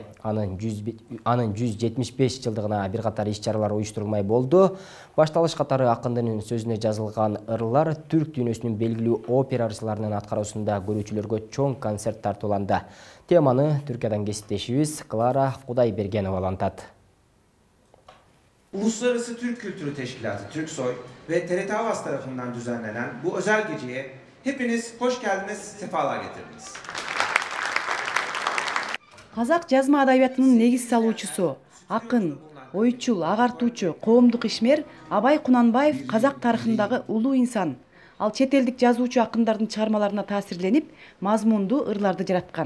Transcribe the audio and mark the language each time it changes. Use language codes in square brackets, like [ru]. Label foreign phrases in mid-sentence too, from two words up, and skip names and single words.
[ky] Анын 175 жылдыгына бир катар иш-чаралар уюштурулмай болду. Башталыш катары акындын сөзүнө жазылган ырлар түрк дүйнөсүнүн белгилүү опера ырчыларынын аткаруусунда көрүүчүлөргө чоң концерт тартууланды. Теманы Түркиядан кесиптешибиз Клара Кудайбергенова улантат. [tr] Uluslararası Türk Kültürü Teşkilatı Türksoy ve TRT Havas tarafından düzenlenen bu özel geceye hepiniz hoş geldiniz, sefalar getirdiniz. [ky] Казак жазма адабиятынын негиз салуучусу, акын, ойчул, агартуучу, коомдук ишмер Абай Кунанбаев казак тарыхындагы улуу инсан. Ал чет элдик жазуучу акындардын чыгармаларына таасирленип, мазмундуу ырларды жараткан.